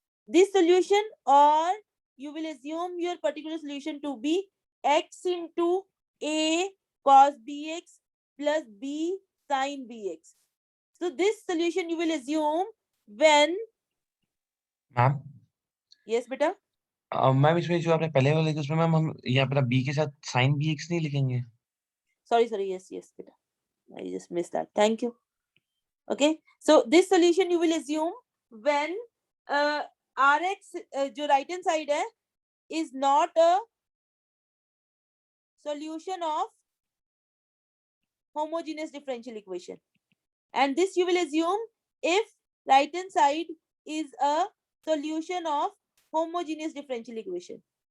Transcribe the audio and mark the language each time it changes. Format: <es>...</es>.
<en>This solution, or you will assume your particular solution to be x into a cos bx plus b sine bx. So this solution you will assume when,</en> <hi>ma'am</hi> <en>yes beta,</en> <hi>ma'am इसमें जो आपने पहले वाले उसमें ma'am हम यहाँ पर b के साथ sin bx नहीं लिखेंगे?</hi> <en>sorry, yes beta, I just missed that. Thank you. Okay, so this solution you will assume when rx जो right hand side है is not a solution of homogeneous differential equation, and this you will assume if right hand side is a solution of homogeneous differential equation.</en>